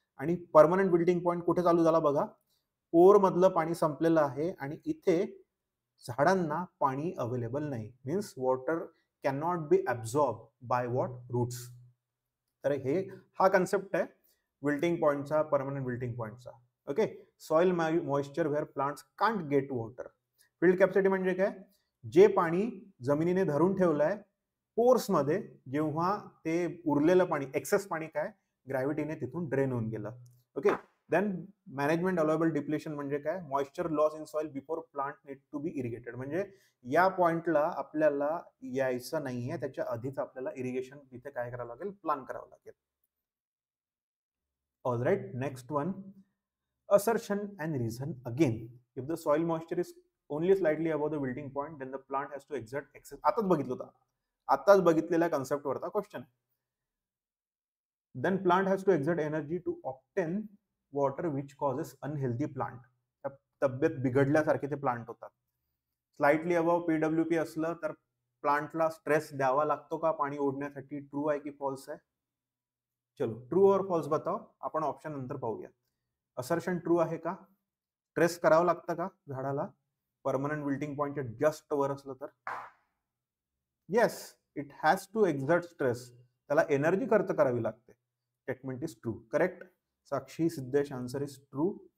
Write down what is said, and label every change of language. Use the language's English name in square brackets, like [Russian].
[Marathi] आणि permanent building point कुठे चालू झाला बघा, पोर मधलं पाणी संपलेलं आहे आणि इथे झाडांना पाणी अवेलेबल नाही, [English] Means water can not be absorb by what, roots. [Marathi] तर हे हा कन्सेप्ट आहे wilting पॉइंटचा, permanent wilting पॉइंटचा. [English] Okay, soil moisture where plants can't get water. [Marathi] Field capacity म्हणजे काय, जे पाणी जमिनीने धरून ठेवलंय पोर्स मध्ये, जेव्हा ते उरलेलं पाणी, एक्सेस पाणी काय, ग्रॅव्हिटीने तिथून ड्रेन होऊन गेलं. [English] okay, then management allowable depletion [Marathi] म्हणजे काय, [English] Moisture loss in soil before plant need to be irrigated. [Marathi] म्हणजे या पॉइंटला आपल्याला यायचं नाहीये, त्याच्या आधीच आपल्याला इरिगेशन तिथे काय करावं लागेल, प्लान करावं लागेल. [English] All right, next one, assertion and reason again. If the soil moisture is only slightly above the wilting point, then the plant has to exert excess. [Marathi] आताच बघितलेल्या कन्सेप्ट वरचा question. [English] Then plant has to exert energy to obtain water which causes unhealthy plant. [Marathi] तब्येत बिघडल्यासारखे ते plant होतात. Slightly above PWP असलं तर प्लांटला stress द्यावा लागतो का पाणी ओढण्यासाठी, ट्रू आहे की फॉल्स आहे? [Hindi] चलो ट्रू और फॉल्स बताओ, [Marathi] आपण ऑप्शन नंतर पाहूया. असर्शन ट्रू आहे का? स्ट्रेस करावं लागतं का झाडाला परमनंट विल्टिंग पॉइंटच्या जस्ट वर असलं तर? [English] yes, it has to exert stress, [Marathi] त्याला एनर्जी खर्च करावी लागते. [English] Statement is true. Correct. Sakshi Siddhesh answer is true.